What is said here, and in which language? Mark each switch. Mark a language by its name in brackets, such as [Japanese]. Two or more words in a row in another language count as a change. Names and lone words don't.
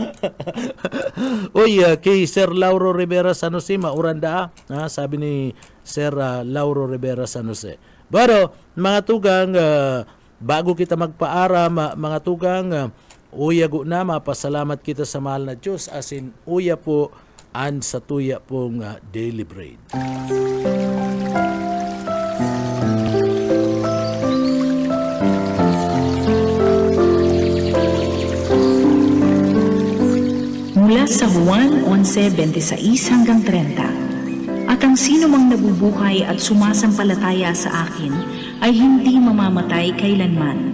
[Bikol] Kay Sir Lauro Rivera San Jose mauranda sabi ni Sir Lauro Rivera San Jose. Pero mga tugang bago kita magpaaram mga tugang uyago na mapasalamat kita sa mahal na Diyos asin uya po an sa tuya pong daily bread. [Filipino] Mula sa Juan 11:26-30, at ang sino mang nabubuhay at sumasampalataya sa akin ay hindi mamamatay kailanman.